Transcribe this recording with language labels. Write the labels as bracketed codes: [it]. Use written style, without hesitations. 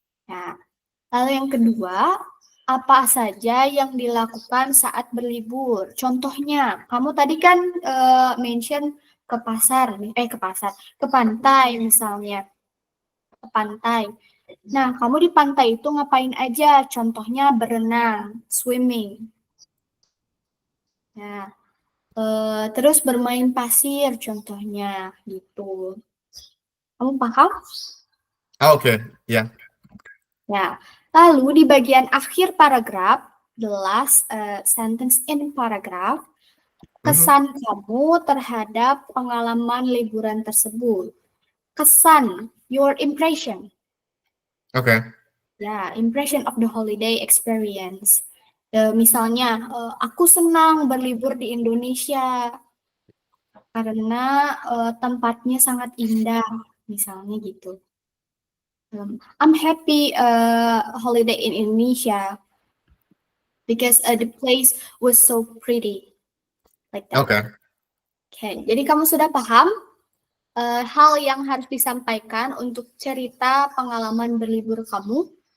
[id] Nah, lalu yang kedua, apa saja yang dilakukan saat berlibur? Contohnya, kamu tadi kan mention ke pantai misalnya, ke pantai. Nah, kamu di pantai itu ngapain aja? Contohnya berenang, swimming. Nah, terus bermain pasir contohnya gitu. Kamu paham? Okay. Yeah. Ya, lalu di bagian akhir paragraf, the last sentence in paragraph, kesan kamu terhadap pengalaman liburan tersebut. Kesan, your impression. Okay. [en] Ya, impression of the holiday experience. [id] Misalnya, aku senang berlibur di Indonesia karena tempatnya sangat indah, misalnya gitu. [en] I'm happy holiday in Indonesia because the place was so pretty, like that. Okay. [id] Okay, jadi kamu sudah paham hal yang harus disampaikan untuk cerita pengalaman berlibur kamu?